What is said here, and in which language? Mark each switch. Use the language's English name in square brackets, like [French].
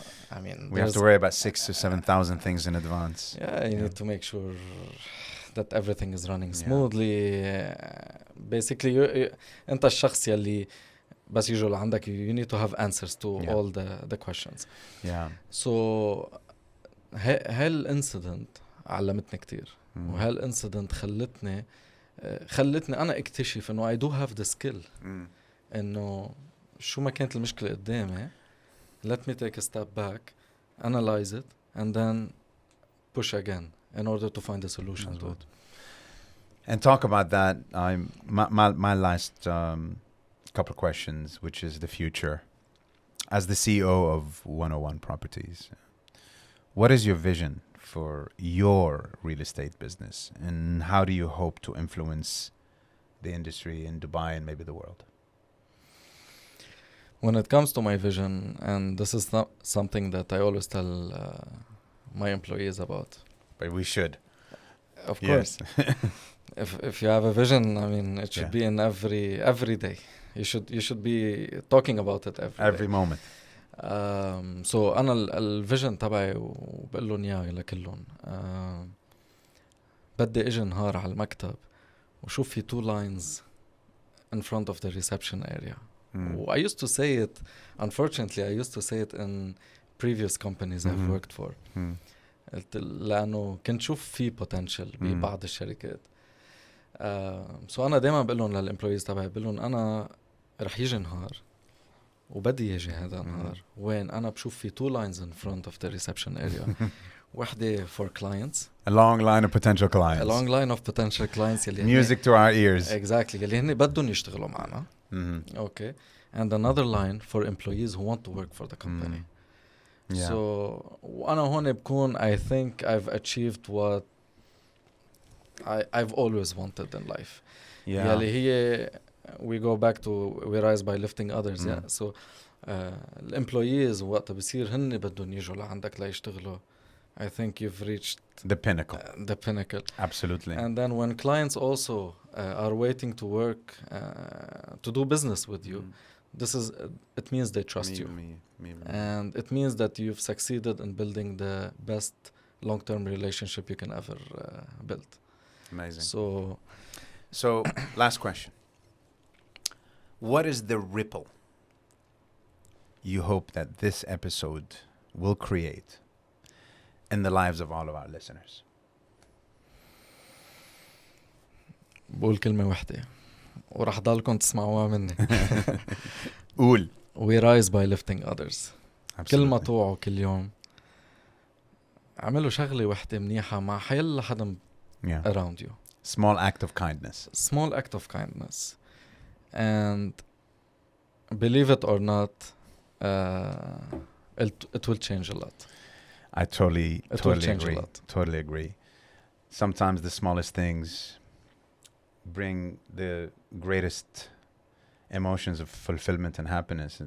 [English] I mean, We have to worry about 6,000 to 7,000 things in advance. yeah, you need to make sure that everything is running smoothly. Basically, [Arabic] أنت الشخص يلي بس يجوا لعندك, [English] you need to have answers to all the questions. Yeah. [Arabic] So هالincident علمتني كتير. وهالincident خلتني أنا اكتشف إنه [English] I do have the skill. [Arabic] إنه شو ما كانت المشكلة قدامي, [English] let me take a step back, analyze it, and then push again in order to find a solution to it. And talk about that. My last couple of questions, which is the future. As the CEO of 101 Properties, what is your vision for your real estate business, and how do you hope to influence the industry in Dubai and maybe the world? When it comes to my vision, and this is not something that I always tell my employees about. But we should. Of course. If you have a vision, I mean, it should be in every day. You should be talking about it every day. moment. [Arabic] So أنا الفيجن تبعي وبقول لهم إياه لكلهم. بدي إجي نهار على المكتب وشوف في [English] 2 lines in front of the reception area. I used to say it, unfortunately, I used to say it in previous companies I've worked for. [Arabic] لأنه كنت شوف في potential ببعض الشركات. So أنا دايما بقول لهم للإمبلويز تبعي, بقول لهم أنا رح يجي نهار وبدي يجي هذا النهار وين أنا بشوف في [English] 2 lines in front of the reception area. [Arabic] وحدة [English] for clients. A long line of potential clients. A long line of potential clients. Music to our ears. Exactly. [Arabic] يلي هن بدهم يشتغلوا معنا. [English] Okay. And another line for employees who want to work for the company. So [Arabic] وأنا هون بكون [English] I think I've achieved what I've always wanted in life. [Arabic] يلي هي [English] we go back to we rise by lifting others. [Arabic] So الemployees وقت بصير هن بدهم يجوا لعندك ليشتغلوا, [English] I think you've reached the pinnacle. The pinnacle. Absolutely. And then when clients also are waiting to work, to do business with you, this is it means they trust you. And it means that you've succeeded in building the best long-term relationship you can ever build. Amazing. So last question. What is the ripple you hope that this episode will create in the lives of all of our listeners? [Arabic] بقول كلمة واحدة ورح ضلكم تسمعوها مني. قول. [English] We rise by lifting others. Absolutely. [Arabic] كل ما توعوا كل يوم عملوا شغلة واحدة منيحة مع حيلا حدا [English] around you. Small act of kindness. Small act of kindness. And believe it or not, it will change a lot. I totally agree. A lot. Totally agree. Sometimes the smallest things bring the greatest emotions of fulfillment and happiness.